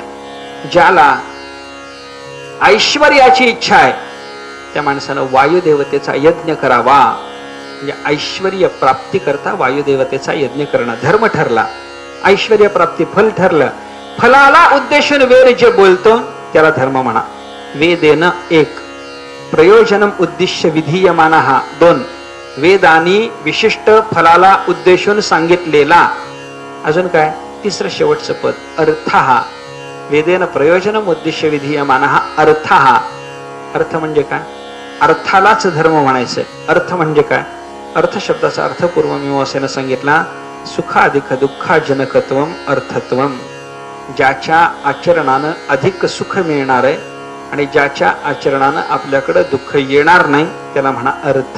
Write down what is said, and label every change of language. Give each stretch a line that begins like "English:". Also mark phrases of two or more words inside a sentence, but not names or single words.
Marathi: ज्याला ऐश्वर्याची इच्छा आहे त्या माणसानं वायुदेवतेचा यज्ञ करावा. म्हणजे ऐश्वर्य प्राप्ती करता वायुदेवतेचा यज्ञ करणं धर्म ठरला. ऐश्वर्य प्राप्ती फल ठरलं. फलाला उद्देशून वेद जे बोलतो त्याला धर्म म्हणा. वेदेन एक,
Sanskrit: प्रयोजनम उद्दिश्य विधीयमानः
Marathi: दोन, वेदानी विशिष्ट फलाला उद्देशून सांगितलेला. अजून काय? तिसरं शेवटचं पद अर्थः,
Sanskrit: वेदेन प्रयोजनम उद्दिश्य विधीयमानः अर्थः.
Marathi: अर्थ म्हणजे काय? अर्थालाच धर्म म्हणायचंय. अर्थ म्हणजे काय? अर्थ शब्दाचा अर्थ पूर्वमीमांसेनं सांगितला,
Sanskrit: सुखाधिक दुःखाजनकत्वम अर्थत्वम.
Marathi: ज्याच्या आचरणानं अधिक सुख मिळणार आहे आणि ज्याच्या आचरणानं आपल्याकडे दुःख येणार नाही त्याला म्हणा अर्थ.